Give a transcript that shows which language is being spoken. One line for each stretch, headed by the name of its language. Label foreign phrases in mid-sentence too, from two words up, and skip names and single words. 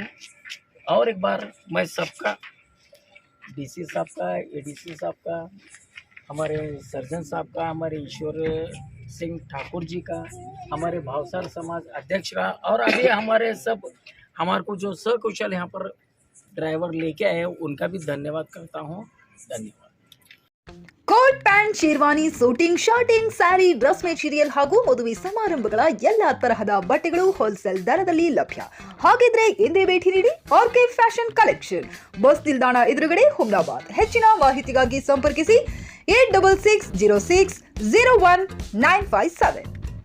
Hindi: और एक बार मैं सबका, डीसी साहब का, एडीसी साहब का, हमारे सर्जन साहब का, हमारे ईश्वर सिंह ठाकुर जी का, हमारे भावसार समाज अध्यक्ष का और अभी हमारे को जो सकुशल यहाँ पर ड्राइवर लेके आए उनका भी धन्यवाद करता हूँ। धन्यवाद।
English: coat pant,
Kannada: ಶೇರ್ವಾನಿ,
English: suiting, shirting, saree, dress material
Kannada: ಹಾಗೂ ಮದುವೆ ಸಮಾರಂಭಗಳ ಎಲ್ಲಾ ತರಹದ ಬಟ್ಟೆಗಳು ಹೋಲ್ಸೇಲ್ ದರದಲ್ಲಿ ಲಭ್ಯ. ಹಾಗಿದ್ರೆ ಹಿಂದೆ ಭೇಟಿ ನೀಡಿ ಆರ್ಕೆ ಫ್ಯಾಷನ್ ಕಲೆಕ್ಷನ್, ಬಸ್ ನಿಲ್ದಾಣ ಎದುರುಗಡೆ, ಹುಮ್ನಾಬಾದ್. ಹೆಚ್ಚಿನ ಮಾಹಿತಿಗಾಗಿ ಸಂಪರ್ಕಿಸಿ 8660601957.